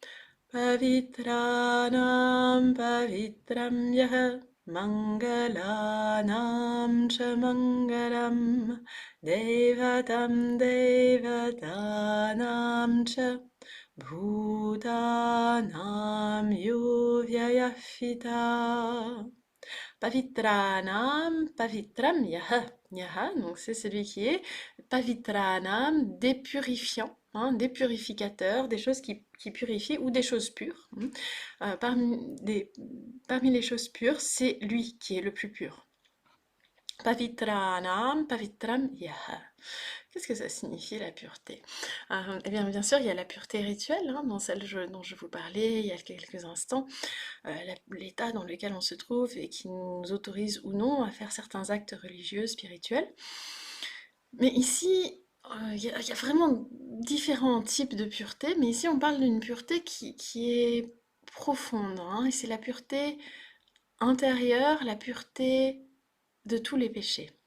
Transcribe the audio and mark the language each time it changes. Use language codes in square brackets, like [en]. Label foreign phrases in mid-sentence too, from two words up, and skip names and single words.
[sa] Pavitranam pavitram yaha, mangalanam cha mangalam, devatam devatanam cha, Bhutanam Yovyayafita. Pavitranam, pavitram yaha. [fr] Yaha, donc c'est celui qui est pavitranam, des purifiants, hein, des purificateurs, des choses qui purifient ou des choses pures. Parmi les choses pures, c'est lui qui est le plus pur. [sa] Pavitranam, pavitram yaha. [fr] Qu'est-ce que ça signifie la pureté? Eh bien sûr, il y a la pureté rituelle, hein, dans celle dont je vous parlais il y a quelques instants, l'état dans lequel on se trouve et qui nous autorise ou non à faire certains actes religieux, spirituels. Mais ici, il y a vraiment différents types de pureté, mais ici on parle d'une pureté qui est profonde, hein, et c'est la pureté intérieure, la pureté de tous les péchés.